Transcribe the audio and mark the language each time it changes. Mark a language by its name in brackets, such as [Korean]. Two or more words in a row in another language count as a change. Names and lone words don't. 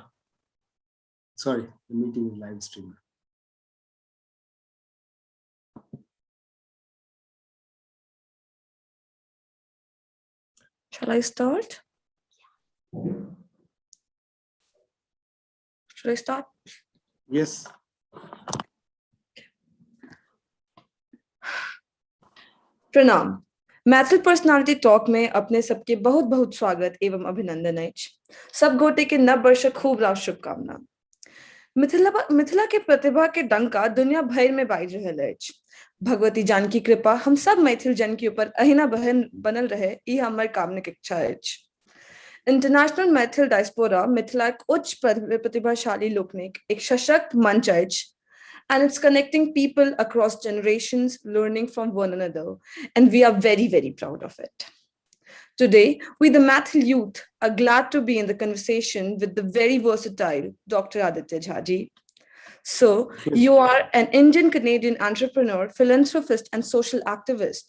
[English] Sorry, the meeting is live streamed. Shall I start? Should I start? Yes. [Maithili] प्रणाम। मैथिल पर्सनालिटी टॉक में अपने सबके बहुत बहुत स्वागत एवं अभिनंदन अछि। सब गोटे के नव वर्षक खूब रास शुभकामना। मिथिला के प्रतिभा के डंका दुनिया भर में बाजि रहल अछि। भगवती जानकी कृपा हम सब मैथिल जन के ऊपर अहिना बनल रहे, ई हमर कामनिक इच्छा अछि। इंटरनेशनल मैथिल डायस्पोरा मिथिला उच्च प्रतिभाशाली लोकनिक एक सशक्त मंच अछि, [English] and it's connecting people across generations, learning from one another, and we are very, very proud of it. Today, we, the Maithil youth, are glad to be in the conversation with the very versatile Dr. Aditya Jhaji. So, you are an Indian-Canadian entrepreneur, philanthropist, and social activist.